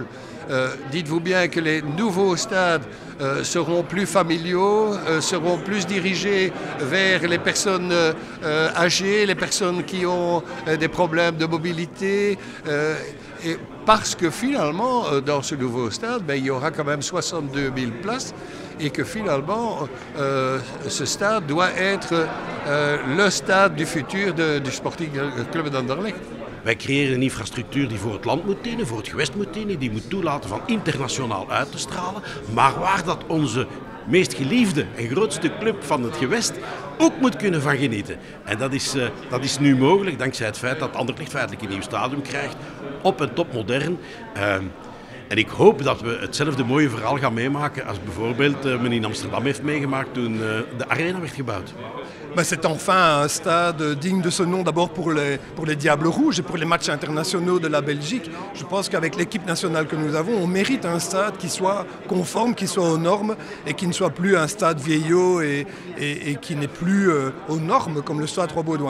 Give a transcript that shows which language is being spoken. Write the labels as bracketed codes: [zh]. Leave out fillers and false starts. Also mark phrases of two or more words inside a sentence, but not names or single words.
[fr] Dites-vous bien que les nouveaux stades seront plus familiaux, seront plus dirigés vers les personnes âgées, les personnes qui ont des problèmes de mobilité. Et parce que finalement, dans ce nouveau stade, il y aura quand même 62 000 places et que finalement, ce stade doit être le stade du futur du Sporting Club d'Anderlecht. [nl] Wij creëren een infrastructuur die voor het land moet dienen, voor het gewest moet dienen, die moet toelaten van internationaal uit te stralen, maar waar dat onze meest geliefde en grootste club van het gewest ook moet kunnen van genieten. En dat is nu mogelijk dankzij het feit dat Anderlecht feitelijk een nieuw stadion krijgt, op en top modern. En ik hoop dat we hetzelfde mooie verhaal gaan meemaken als bijvoorbeeld men in Amsterdam heeft meegemaakt toen de arena werd gebouwd. [fr] C'est enfin un stade digne de ce nom, d'abord pour les Diables Rouges et pour les matchs internationaux de la Belgique. Je pense qu'avec l'équipe nationale que nous avons, on mérite un stade qui soit conforme, qui soit aux normes et qui ne soit plus un stade vieillot et qui n'est plus aux normes comme le Stade Roi-Baudouin.